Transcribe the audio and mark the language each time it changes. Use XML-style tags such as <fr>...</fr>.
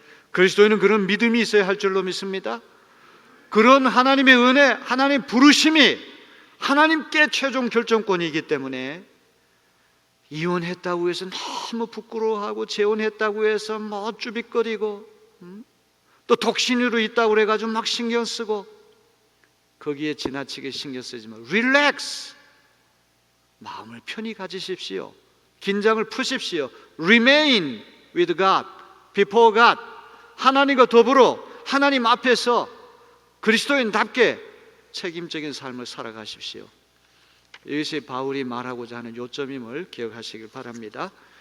<ko>그리스도인은 그런 믿음이 있어야 할 줄로 믿습니다. 그런 하나님의 은혜, 하나님의 부르심이 하나님께 최종 결정권이기 때문에 이혼했다고 해서 너무 부끄러워하고 재혼했다고 해서 쭈빅거리고 또 독신으로 있다고 그래가지고 막 신경 쓰고 거기에 지나치게 신경 쓰지 말고 릴렉스 마음을 편히 가지십시오. 긴장을 푸십시오.</ko> <en>Remain with God, before God.</en> <ko>하나님과 더불어 하나님 앞에서 그리스도인답게 책임적인 삶을 살아가십시오. 이것이 바울이 말하고자 하는 요점임을 기억하시길 바랍니다.</ko>